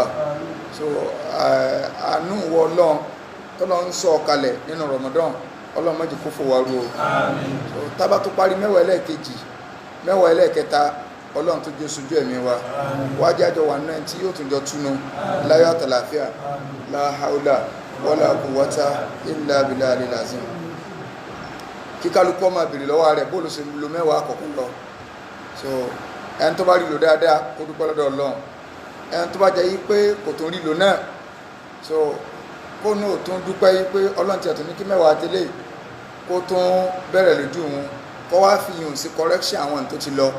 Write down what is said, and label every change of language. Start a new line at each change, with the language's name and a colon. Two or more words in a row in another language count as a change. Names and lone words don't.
Yoruba: So àánú wọ Ọlọ́run tọ́lọ́ ń sọ kalẹ̀ nínú Ramadan, Ọlọ́run má jẹ́ kó fò wá rú o. So tábà tó parí mẹ́wàá ẹlẹ́ẹ̀kejì, mẹ́wàá ẹlẹ́ẹ̀kẹta, Ọlọ́run tó jẹ́ sojú ẹ̀mí wa wájú àjọ wà náà tí yóò tún jọ túnú láyọ̀ àtàlàfíà.
Arabic: لا حول ولا قوة إلا بالله العظيم.
Yoruba: Kí kálukú máa bèrè lọ́wọ́ rẹ̀ bó ló ṣe lo mẹ́wàá àkọ́kọ́ lọ. So ẹni tó bá rí lò dáadáa kó dúpẹ́ lọ́dọ̀ Ọlọ́run. Ẹni tó bá jẹ́ yí pé kò tún rí lò náà, so kó náà tún dúpẹ́ yí pé Ọlọ́run ti ẹ̀tún ní kí mẹ́wàá tẹ́lẹ̀ kó tún bẹ̀rẹ̀ lójú wọn kó wá fi yùn sí correction àwọn tó ti lọ.